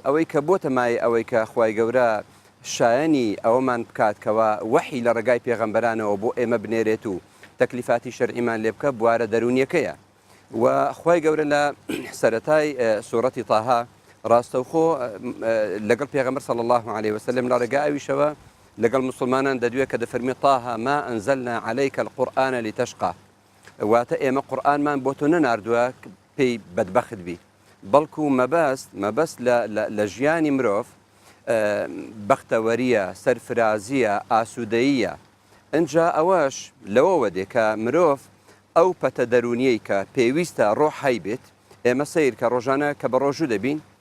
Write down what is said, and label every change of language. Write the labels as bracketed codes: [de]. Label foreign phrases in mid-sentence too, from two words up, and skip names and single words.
[ckb] ئەوەی کە بۆتە مای ئەوەی کە خوای گەورە شایەنی ئەوەمان بکاتکەوە وەحی لە ڕێگای پێغەمبەرانەوە بۆ ئێمە بنێرێت و تەکلیفاتی شەرعیمان لێ بکە بوارە دەرونیەکەیە و خوای گەورە لە سەرەتای سوورەتی تاها ڕاستەوخۆ لەگەڵ پێغەمبەر [ar] صلی الله عليه وسلم [ckb] لە ڕێگای ئەویشەوە لەگەڵ مسلمانان دەدوێت کە دەفەرمی [ar] طه ما أنزلنا عليك القرآن لتشقى [ckb] واتە ئێمە قورئانمان بۆ تۆ نەناردووە پێی بەدبەخت بی بەڵکو مەبەست لە ژیانی مرۆڤ بەختەوەریە سەرفرازیە ئاسوودەییە ئەنجا ئەوەش لەوەوە دێ کە مرۆڤ ئەو پەتە دەرونیەی کە پێویستە ڕۆحی بێت ئێمە سیر کە ڕۆژانە کە بە ڕۆژوو دەبین